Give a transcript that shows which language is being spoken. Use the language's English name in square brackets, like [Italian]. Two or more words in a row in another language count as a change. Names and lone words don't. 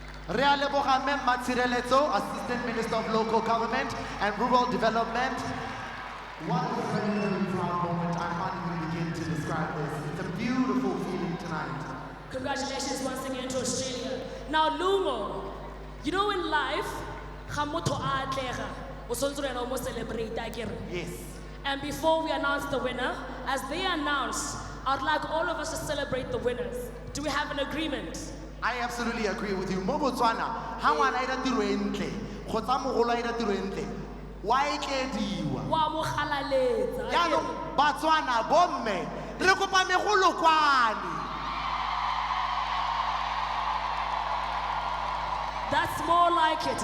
[Tswana] Re a leboga Mme Matsireletso, [English] Assistant Minister of Local Government and Rural Development. What a very, very proud moment. I can't even begin to describe this. It's a beautiful feeling tonight. Congratulations once again to Australia. Now, Lungo, you know in life, yes. And before we announce the winner, as they announce, I'd like all of us to celebrate the winners. Do we have an agreement? I absolutely agree with you. [Tswana] Mo Botswana, ha ngwana ira tiro e ntle, kgotsa mogolo ira tiro e ntle, wa etlediwa. Wa mo galaletsa. Yaanong Batswana bomme, re kopa megolo kwane. [English] That's more like it.